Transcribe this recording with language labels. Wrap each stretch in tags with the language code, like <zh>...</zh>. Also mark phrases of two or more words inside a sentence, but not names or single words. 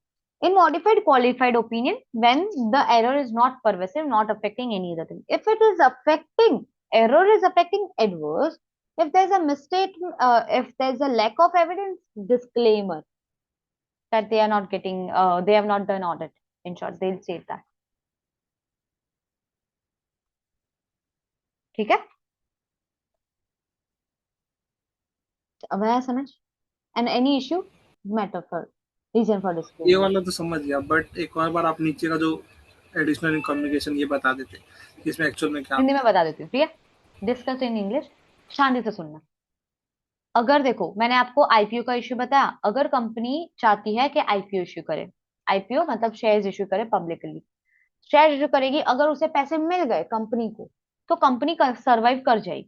<en>In modified qualified opinion, when the error is not pervasive, not affecting any other thing. If it is affecting, error is affecting adverse, if there's a mistake, if there's a lack of evidence, disclaimer that they are not getting, they have not done audit. In short, they'll state that.</en> <hi>ठीक है? अब है समझ?</hi> <en>And any issue, matter for reason for</en> <hi>ये</hi> <en>disclaimer.</en> <hi>वाला तो समझ गया, बट एक और बार आप नीचे का जो</hi> <en>additional communication</en> <hi>ये बता देते इसमें एक्चुअल में क्या. हिंदी में बता देती हूँ, ठीक है?</hi> <en>discuss in English,</en> <hi>शांति से सुनना. अगर देखो, मैंने आपको आईपीओ का इश्यू बताया. अगर कंपनी चाहती है कि</hi> <en>IPO issue</en> <hi>करे, आईपीओ मतलब</hi> <en>shares issue</en> <hi>करे पब्लिकली,</hi> <en>share issue</en> <hi>करेगी, अगर उसे पैसे मिल गए कंपनी को, तो</hi> <en>company survive</en> <hi>कर जाएगी.</hi>